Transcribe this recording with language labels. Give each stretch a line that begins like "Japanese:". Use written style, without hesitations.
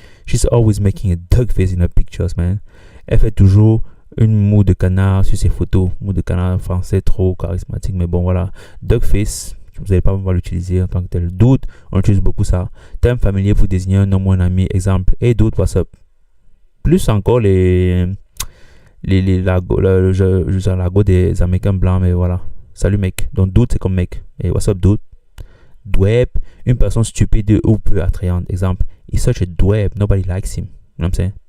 English: She's always making a duck face in her pictures, man.
French: Elle fait toujours une moue de canard sur ses photos. Moue de canard français trop charismatique, mais bon, voilà. Duck face, vous n'allez pas pouvoir l'utiliser en tant que tel. Dude, on utilise beaucoup ça. Terme familier pour désigner un homme ou un ami.
English: Exemple, hey dude, what's up?
French: Plus encore les l'argot des Américains blancs, mais voilà. Salut mec. Donc dude, c'est comme mec.
English: Hey, what's up dude?
French: Dweeb, une personne stupide ou peu attrayante.
English: Exemple, he's such a dweeb, nobody likes him. You know what I'm saying?